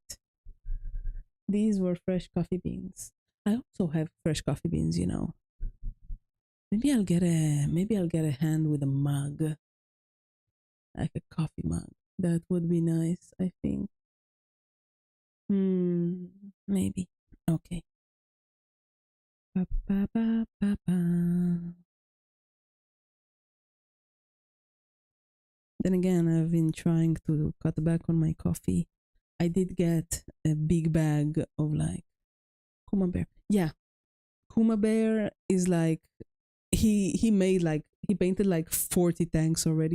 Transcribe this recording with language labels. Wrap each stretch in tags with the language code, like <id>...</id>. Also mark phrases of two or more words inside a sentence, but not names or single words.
<en>These were fresh coffee beans. I also have fresh coffee beans, you know. Maybe I'll get a hand with a mug. Like a coffee mug. That would be nice, I think. Maybe. Okay. Ba, ba, ba, ba, ba. Then again, I've been trying to cut back on my coffee. I did get a big bag of like Kuma Bear. Yeah. Kuma Bear is like he painted like 40 tanks already.</en>